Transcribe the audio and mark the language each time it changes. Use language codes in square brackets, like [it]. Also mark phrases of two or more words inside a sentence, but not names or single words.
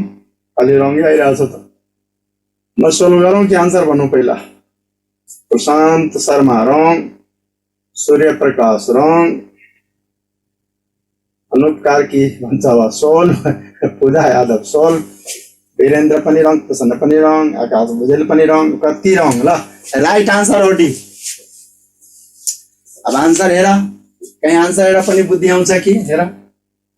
[ne] अलि रॉन्ग आइरहेछ त। म सोल्भ गरौँ कि आन्सर भन्नु पहिला? प्रशांत शर्मा रॉन्ग, सूर्य प्रकाश रॉन्ग, अनूप कार्की भन्छ वा सोल्भ, पूजा यादव सोल्भ, वीरेन्द्र पनि रॉन्ग, प्रसन्न पनि रॉन्ग, आकाश भुजेल पनि रॉन्ग। कति रॉन्ग? ल [en] right answer [ne] हो डी। अब आन्सर हेर, कहीं आन्सर हेर पनि बुद्धि आउँछ कि हेर।